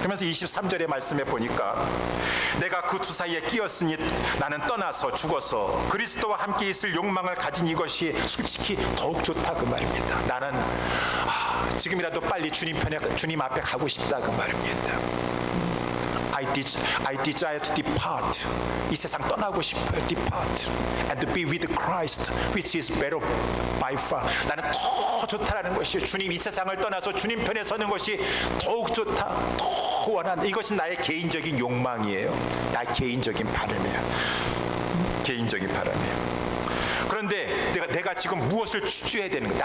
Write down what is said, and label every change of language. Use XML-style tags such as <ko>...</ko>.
<ko>그러면서 23절의 말씀에 보니까, 내가 그 두 사이에 끼었으니 나는 떠나서 죽어서 그리스도와 함께 있을 욕망을 가진 이것이 솔직히 더욱 좋다 그 말입니다. 나는 지금이라도 빨리 주님 앞에 가고 싶다 그 말입니다.</ko> <en>I desire to depart.</en> <ko>이 세상 떠나고 싶어요.</ko> <en>Depart and to be with Christ, which is better by far.</en> <ko>나는 더 좋다라는 것이, 주님 이 세상을 떠나서 주님 편에 서는 것이 더욱 좋다, 더 원한다. 이것이 나의 개인적인 욕망이에요. 나의 개인적인 바람이에요. 개인적인 바람이에요. 그런데 내가 지금 무엇을 추구해야 되는 거야?</ko>